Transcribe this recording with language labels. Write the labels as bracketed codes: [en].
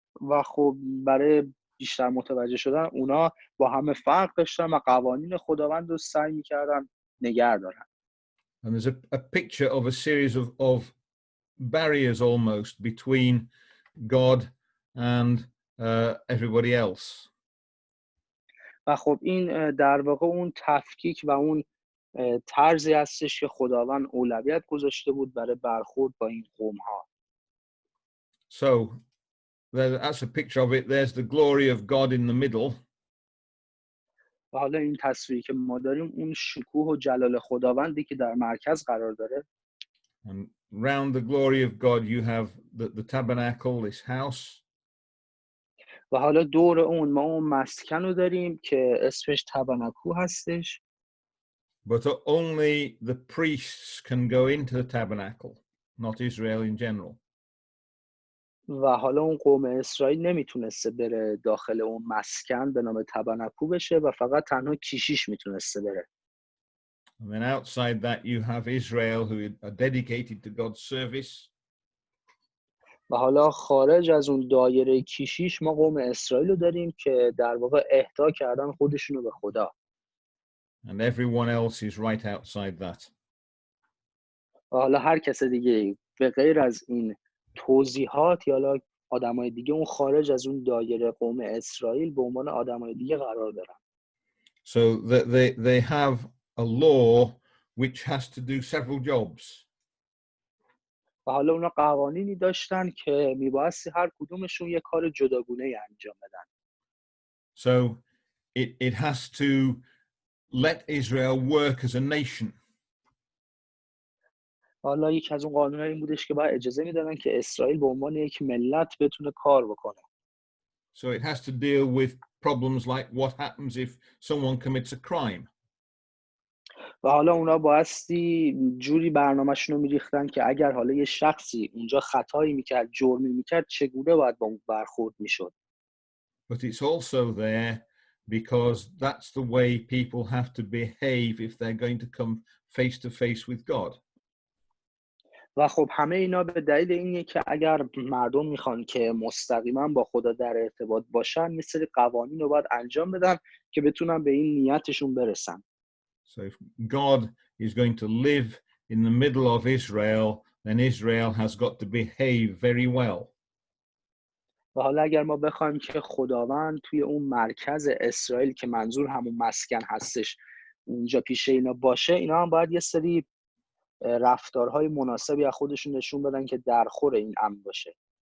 [fa] و خب برای بیشتر متوجه شدن اونا با همه فرق داشتن و قوانین خداوند رو سعی می‌کردن نگه دارن. [en] And there's a picture of a series of barriers almost between God and everybody else. [fa] و خب این در واقع اون تفکیک و اون طرزی هستش که خداوند اولویت گذاشته بود برای برخورد با این قوم‌ها. [en] So that's a picture of it. There's the glory of God in the middle. [fa] و حالا این تصویری که ما داریم اون شکوه و جلال خداوندی که در مرکز قرار داره. [en] And round the glory of God, you have the tabernacle, this house. [fa] و حالا دور اون ما اون مسکن رو داریم که اسمش تبرنکو هستش. [en] But only the priests can go into the tabernacle, not Israel in general. [fa] و حالا اون قوم اسرائیل نمیتونسته بره داخل اون مسکن به نام تبرنکو بشه و فقط تنها کیشیش میتونسته بره. [en] And then outside that, you have Israel who are dedicated to God's service. [fa] و حالا خارج از اون دایره کیشیش ما قوم اسرائیل رو داریم که در واقع اهدا کردن خودشونو به خدا. [en] And everyone else is right outside that. [fa] و حالا هر کس دیگه به غیر از این توضیحات یا حالا آدمای دیگه اون خارج از اون دایره قوم اسرائیل به عنوان آدمای دیگه قرار دارن. [en] So they have a law which has to do several jobs. [fa] و حالا اونا قوانینی داشتن که میبایستی هر کدومشون یه کار جداگونه انجام بدن. [en] So it has to let Israel work as a nation. [fa] حالا یکی از اون قانون‌ها این بودش که باید اجازه میدادن که اسرائیل به عنوان یک ملت بتونه کار بکنه. [en] So it has to deal with problems like what happens if someone commits a crime. [fa] و حالا اونا بایستی جوری برنامه‌شون رو میریختن که اگر حالا یه شخصی اونجا خطایی میکرد، جرمی میکرد، چگونه باید با اون برخورد میشد. [en] But it's also there because that's the way people have to behave if they're going to come face to face with God. [fa] و خب همه اینا به دلیل اینه که اگر مردم میخوان که مستقیما با خدا در ارتباط باشن، یه سری قوانین رو باید انجام بدن که بتونن به این نیتشون برسن. [en] So if God is going to live in the middle of Israel, then Israel has got to behave very well. [fa] و حالا اگر ما بخوایم که خداوند توی اون مرکز اسرائیل که منظور همون مسکن هستش اونجا پیش اینا باشه، اینا هم باید یه سری رفتارهای مناسبی از خودشون نشون بدن که در خور این امر باشه.